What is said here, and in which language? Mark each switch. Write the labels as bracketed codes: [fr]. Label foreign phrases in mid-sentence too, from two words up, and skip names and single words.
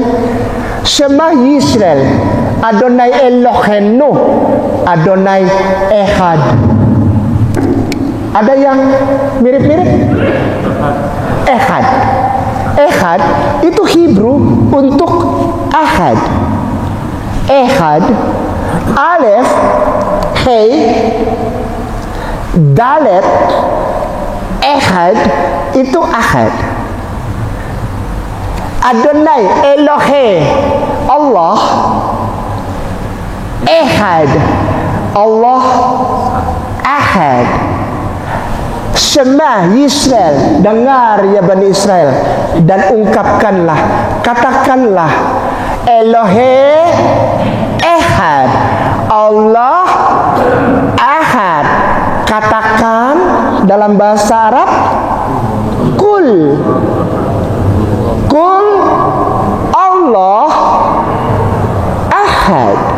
[he] שמע ישראל, אדוני אלוהינו, אדוני אחד. [id] Ada yang mirip-mirip? Ehad. Ehad itu Hebrew untuk Ahad. [he] אחד, אלף, הא, דלת, אחד [id] itu Ahad. [he] אדוני, אלוהי, אללה, אחד, [ar] الله، أحد. [he] שמע ישראל, [id] dengar ya Bani Israel, dan ungkapkanlah, katakanlah, [he] אלוהי אחד, [ar] الله أحد. [id] Katakan dalam bahasa Arab, [ar] قل الله أحد.